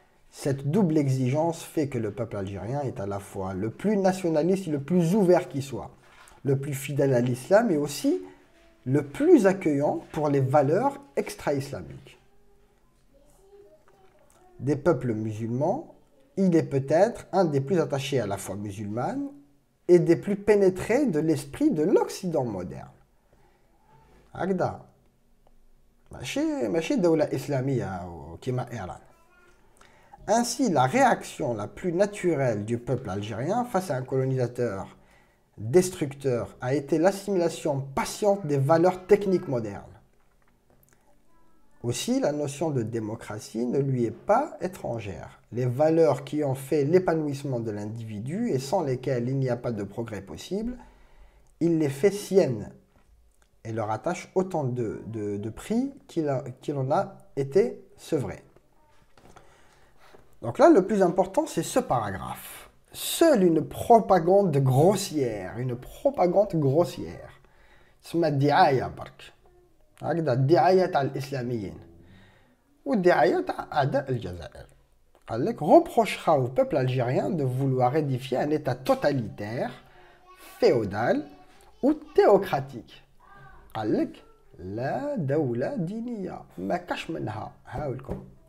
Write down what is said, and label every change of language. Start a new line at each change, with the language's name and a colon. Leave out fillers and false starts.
French: Cette double exigence fait que le peuple algérien est à la fois le plus nationaliste et le plus ouvert qui soit, le plus fidèle à l'islam et aussi le plus accueillant pour les valeurs extra-islamiques. Des peuples musulmans, il est peut-être un des plus attachés à la foi musulmane et des plus pénétrés de l'esprit de l'Occident moderne.
Arabic: Agda, ماشي دولة إسلامية كما إيران.
French: Ainsi, la réaction la plus naturelle du peuple algérien face à un colonisateur destructeur a été l'assimilation patiente des valeurs techniques modernes. Aussi, la notion de démocratie ne lui est pas étrangère. Les valeurs qui ont fait l'épanouissement de l'individu et sans lesquelles il n'y a pas de progrès possible, il les fait siennes et leur attache autant de prix qu'il en a été sevré. Donc là, le plus important, c'est ce paragraphe. Seule une propagande grossière,
Arabic: اسمها الدعاية برك. هكذا الدعاية تاع الإسلاميين والدعاية تاع أعداء الجزائر. قال لك
French: reprochera au peuple algérien de vouloir édifier un état totalitaire, féodal ou théocratique.
Arabic: قال لك لا دولة دينية ما كاش منها هاولكم.